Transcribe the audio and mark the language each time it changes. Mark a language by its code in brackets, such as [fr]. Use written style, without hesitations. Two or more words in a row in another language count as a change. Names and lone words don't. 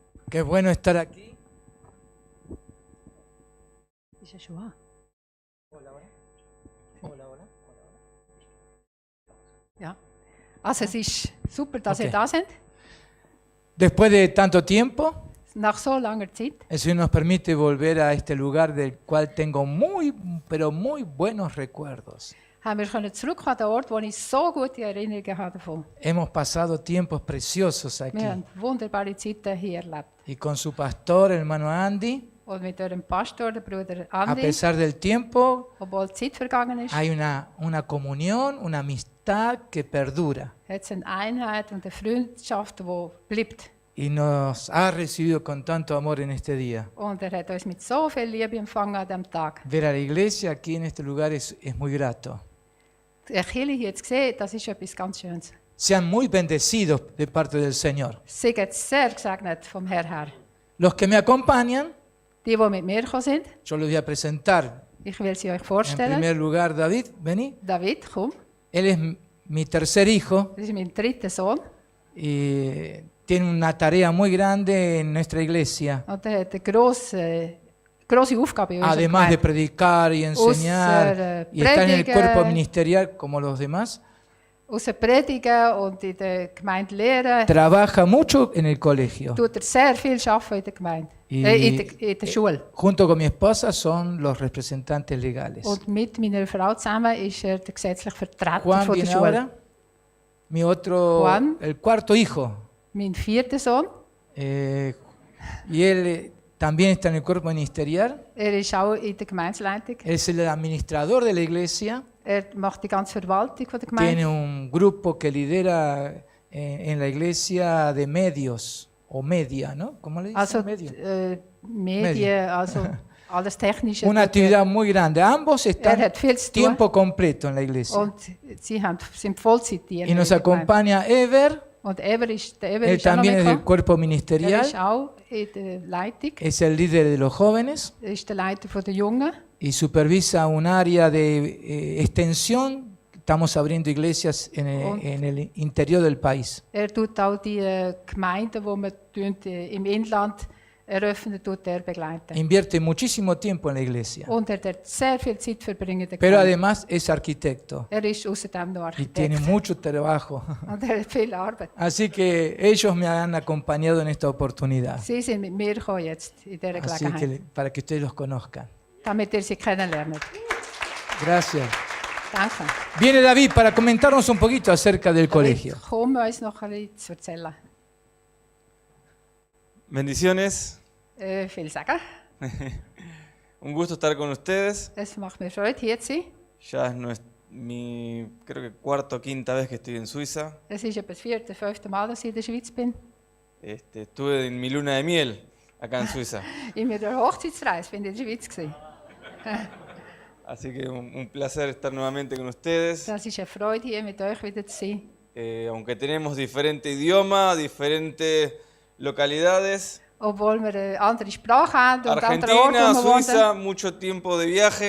[es] Qué bueno estar aquí. [de] Ist ja schon an. [es] Hola, hola. Hola, hola. [de] Ja. Also es ist super, dass Okay. ihr da seid. [es] Después de tanto tiempo, [de] Nach so langer Zeit [es] el Señor nos permite volver a este lugar del cual tengo muy, pero muy buenos recuerdos. [de] haben wir können zurück an den Ort, wo ich so gute Erinnerungen habe davon. [es] Hemos pasado tiempos preciosos aquí. [de] Wir haben wunderbare Zeiten hier erlebt. [es] Y con su pastor, el hermano Andy, [de] Und mit eurem Pastor, dem Bruder [es] a [de] Andi, [es] pesar del tiempo, [de] obwohl die Zeit vergangen ist, [es] hay una comunión, una amistad que perdura. [de] hat es eine Einheit und eine Freundschaft, die bleibt. [es] Y nos ha recibido con tanto amor en este día. [de] Und hat uns mit so viel Liebe empfangen an diesem Tag. [es] Ver a la iglesia aquí en este lugar es muy grato. [de] Die Kirche hier zu sehen, das ist etwas ganz Schönes. [es] Sean muy bendecidos de parte del Señor. [de] Sie sind sehr gesegnet vom Herrn her. [es] Los que me acompañan, [de] Die mit mir gekommen sind, [es] yo les voy a presentar. [de] ich will sie euch [es] En [de] vorstellen. [es] primer lugar, David, vení. [de] David, komm, [es] Él es mi tercer hijo [de] das ist mein dritter Sohn. [es] y tiene una tarea muy grande en nuestra iglesia. [de] Und er hat eine grosse Aufgabe in unserer [es] Además de [de] Gemeinde. [es] predicar y enseñar y estar en el [de] predigen. [es] cuerpo ministerial como los demás, [de] Außer predigen und in der Gemeinde lehren, [es] trabaja mucho en el colegio. [de] tut er sehr viel arbeiten in der Gemeinde, in der Schule. [es] Junto con mi esposa son los representantes legales. [de] Und mit meiner Frau zusammen ist er der gesetzliche Vertreter [es] Juan [de] von der [es] viene [de] Schule. [es] ahora, mi otro, [de] Juan. [es] el cuarto hijo, [de] Mein vierter Sohn, [es] y él también está en el cuerpo ministerial. [de] er ist auch in der Gemeindeleitung. [es] Él es el administrador de la iglesia. [de] Er macht die ganze Verwaltung von der [es] Tiene [de] Gemeinde. [es] un grupo que lidera en la iglesia de medios o media, ¿no? ¿Cómo le dicen? [de] Also [es] Medio. [de] Medien, also alles Technische. [es] Una [de] tut er. [es] actividad muy grande. Ambos están [de] hat viel zu tun. [es] tiempo completo en la iglesia. [de] Und sie sind Vollzeitdiener. [es] Y nos [de] in der Gemeinde. [es] acompaña Ever. [de] Und Ever ist [es] Él [de] auch noch [es] también es del [de] mitgekommen. [es] cuerpo [de] Er [es] ministerial. [de] ist auch in der Leitung. [es] Es el líder de los jóvenes [de] Er ist der Leiter der Jungen. [es] y supervisa un área de extensión. Estamos abriendo iglesias en el interior del país. [de] Er tut auch die Gemeinden, die wir im Inland eröffnen, tut er begleiten. [es] Invierte muchísimo tiempo en la iglesia. [de] Und er hat sehr viel Zeit verbringen in der [es] Pero [de] Gemeinde. [es] además es arquitecto [de] Er ist außerdem noch [es] y tiene [de] Architekt. [es] mucho trabajo. [de] Und er hat viel Arbeit. [es] Así que ellos me han acompañado en esta oportunidad. [de] Sie sind mit mir gekommen jetzt in dieser [es] Así [de] Gelegenheit, [es] que para que ustedes los conozcan. [de] damit ihr sie kennenlernt. [es] Gracias. [de] Danke. [es] Viene David para comentarnos un poquito acerca del colegio. [de] Komm, uns noch ein bisschen zu erzählen. [es] Bendiciones, [de] Viel sagen. [es] un gusto estar con ustedes. [de] Es macht mir Freude, hier zu sein. [es] Ya es mi, creo que cuarta o quinta vez que estoy en Suiza. [de] Es ist etwa das 4., 5. Mal, dass ich in der Schweiz bin. [es] Estuve en mi luna de miel acá en Suiza. [de] In meiner Hochzeitsreise bin ich in der Schweiz gewesen. [es] Así que un placer estar nuevamente con ustedes. [de] Das ist eine Freude, hier mit euch wieder zu sein. [es] Aunque tenemos diferente idioma, diferentes localidades. [de] Obwohl wir eine andere Sprache haben und andere Orte, [es] Argentina, [de] wo wir wohnen. [es] Suiza, mucho tiempo de viaje.